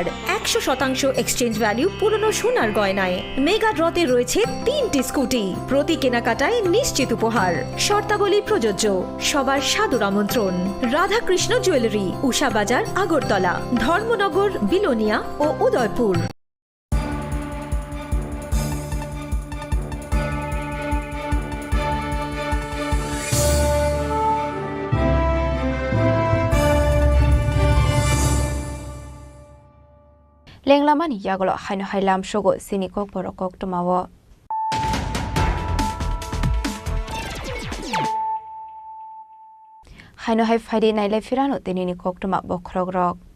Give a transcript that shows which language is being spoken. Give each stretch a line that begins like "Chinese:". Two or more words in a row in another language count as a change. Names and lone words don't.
Bangla: 100%
English: exchange value
Bangla: পুরনো সোনার গয়নায়। মেগা ড্রতে রয়েছে 3টি স্কুটি। প্রতি কেনাকাটায় নিশ্চিত উপহার। শর্তাবলী প্রযোজ্য। সবার সাদর আমন্ত্রণ। রাধাকৃষ্ণ জুয়েলারি, উষা বাজার, আগরতলা, ধর্মনগর, বিলোনিয়া ও উদয়পুর।
Kok Borok: লেংলামানি ইয়াগলো হাইনো হাইলাম সগো সিনি কক বরকক টমাwo হাইনো হাই ফাইডে নাইলাই ফিরানো তেনিনি কক টমা বখরক রক